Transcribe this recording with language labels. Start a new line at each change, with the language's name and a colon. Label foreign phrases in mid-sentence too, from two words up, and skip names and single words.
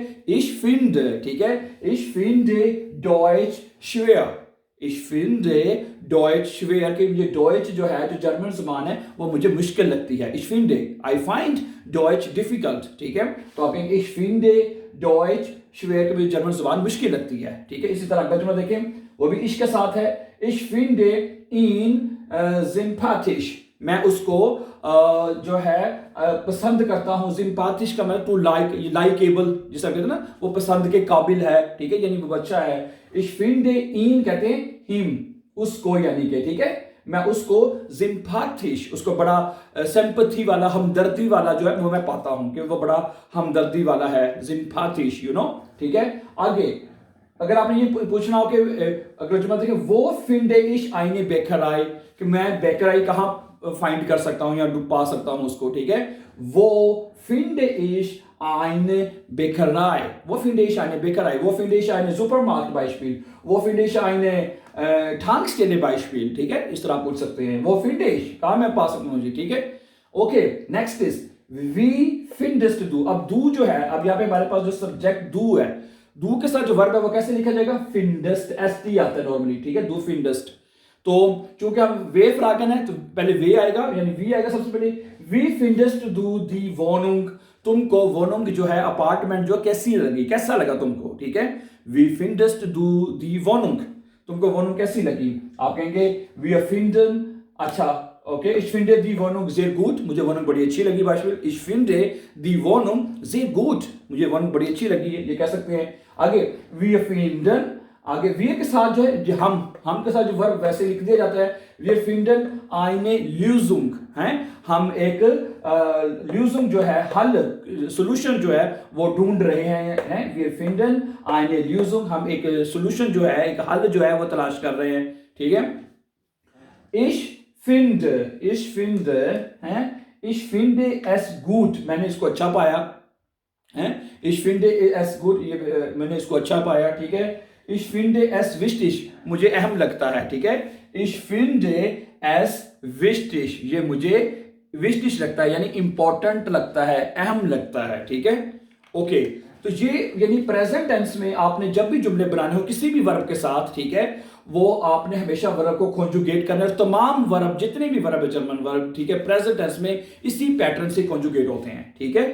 German: ich find,
Hindi: ठीक है।
German: ich finde Deutsch schwer, Ich finde Deutsch schwer,
Hindi: कि ये Deutsch जो है, जो जर्मन जुबान है वो मुझे मुश्किल लगती है।
German: Ich finde,
English: I find Deutsch difficult,
Hindi: ठीक है। तो आप कहेंगे
German: Ich finde Deutsch schwer,
Hindi: कि मुझे जर्मन जुबान मुश्किल लगती है, ठीक है। इसी तरह अगला जुमला देखें, वो भी इश के साथ है।
German: Ich finde ihn sympathisch,
Hindi: मैं उसको जो है पसंद करता हूँ। सिंपैथिश का मतलब
English: to likeable,
Hindi: जिसे कहते हैं ना, वो पसंद के काबिल है, ठीक है, यानी वो अच्छा है।
German: Ich finde ihn
Hindi: कहते हैं हिम, उसको, यानी कि, ठीक है, मैं उसको सिंपैथिश, उसको बड़ा सिंपैथी वाला, हमदर्दी वाला जो है वो मैं पाता हूं कि वो बड़ा हमदर्दी वाला है, सिंपैथिश, ठीक है। आगे अगर आपने ये पूछना हो कि अगला जुमला देखिए,
German: wo finde ich eine Bäckerei,
Hindi: कि मैं बेकराई कहाँ फाइंड कर सकता हूं या पा सकता हूं उसको, ठीक है।
German: wo finde ich eine Bäckerei, wo finde ich eine Bäckerei, wo finde ich eine Supermarkt Beispiel, wo finde ich eine Tankstelle Beispiel,
Hindi: ठीक है। इस तरह पूछ सकते हैं,
German: wo finde ich,
Hindi: कहाँ मैं पा सकता हूँ जी, ठीक है।
English: okay, next is
German: wie findest du।
Hindi: अब do जो है, अब यहाँ पे हमारे पास जो सब्जेक्ट do है, do के साथ जो वर्ब है वो कैसे लिखा जाएगा, findest, st आता है नॉर्मली, ठीक है,
German: do findest।
Hindi: तो चूंकि हम
German: W-Fragen
Hindi: है तो पहले वे आएगा, यानी वी आएगा सबसे पहले।
German: wie findest du die Wohnung,
Hindi: तुमको वोनुंग जो है अपार्टमेंट जो कैसी लगी, कैसा लगा तुमको, ठीक है।
German: wie findest du die Wohnung,
Hindi: तुमको वोनुंग कैसी लगी। आप कहेंगे
German: wir finden,
Hindi: अच्छा ओके,
German: ich finde die Wohnung sehr gut,
Hindi: मुझे वोनुंग बड़ी अच्छी लगी।
German: beispiel ich finde die Wohnung sehr gut,
Hindi: मुझे वोनुंग बड़ी अच्छी लगी है, ये कह सकते हैं।
German: आगे wir finden,
Hindi: आगे वी के साथ जो है हम के साथ जो वर्ब वैसे लिख दिया जाता है,
German: wir finden eine Lösung,
Hindi: हैं, हम एक Lösung जो है, हल, सॉल्यूशन जो है वो ढूंढ रहे हैं,
German: wir finden eine Lösung,
Hindi: हम एक सॉल्यूशन जो है, एक हल जो है वो तलाश कर रहे हैं, ठीक है।
German: ich finde es gut,
Hindi: मैंने इसको अच्छा पाया, हैं,
German: ich finde es gut,
Hindi: ये मैंने इसको अच्छा पाया, ठीक है।
German: Ich finde es wichtig,
Hindi: मुझे अहम लगता है, ठीक है।
German: Ich finde es wichtig,
Hindi: ये मुझे wichtig लगता है, यानी इंपॉर्टेंट लगता है, अहम लगता है, ठीक है। ओके, तो ये यानी
English: present tense
Hindi: में आपने जब भी जुमले बनाने हो किसी भी वर्ब के साथ, ठीक है, वो आपने हमेशा वर्ब को कॉन्जुगेट करना है। तमाम वर्ब, जितने भी वर्ब है
English: German verb,
Hindi: ठीक है,
English: present tense
Hindi: में इसी पैटर्न से कॉन्जुगेट होते हैं, ठीक है।